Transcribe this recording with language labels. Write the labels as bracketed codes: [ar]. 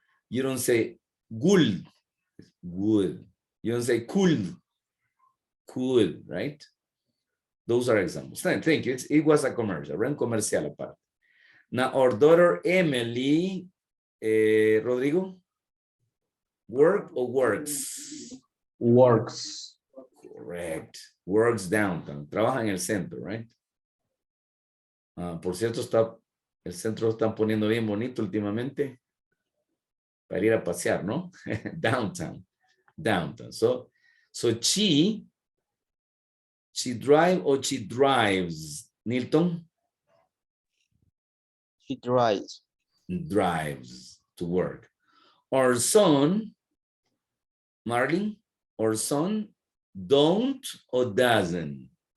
[en] You don't say gul, good. You don't say cool, right? Those are examples. Thank you. It was a commercial, right? Comercial apart. Now, our daughter Emily, Rodrigo, work or works? Works. Correct. Works downtown. [es] Trabaja en el centro, right? Por cierto, el centro lo están poniendo bien bonito últimamente para ir a pasear, ¿no? [en] Downtown. So she drive or she drives? Nilton? She drives. Drives to work. Our son, Marlene, our son don't or doesn't?